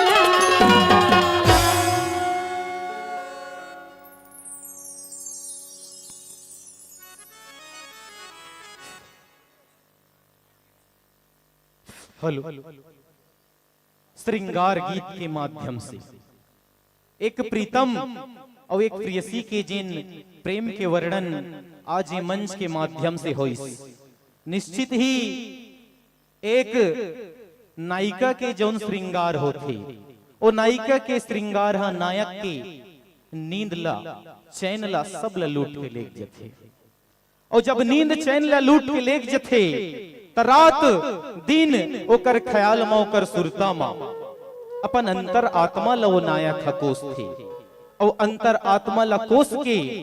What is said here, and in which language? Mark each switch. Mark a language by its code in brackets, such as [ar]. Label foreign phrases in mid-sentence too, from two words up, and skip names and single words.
[hne] हेलो श्रृंगार गीत के माध्यम से एक प्रीतम और एक प्रियसी के जिन प्रेम के वर्णन आज ये मंच के माध्यम से होई निश्चित ही एक नायिका के जौन श्रृंगार होते ओ नायिका के श्रृंगार हा नायक के नींद ला चैन ला सब ला लूट के लेक जथे और जब नींद चैन ला लूट के लेक जथे त रात दिन ओकर ख्याल मा ओकर सुरता मा अपन अंतर आत्मा ला वो नायक कोस थे और अंतर आत्मा ला कोस के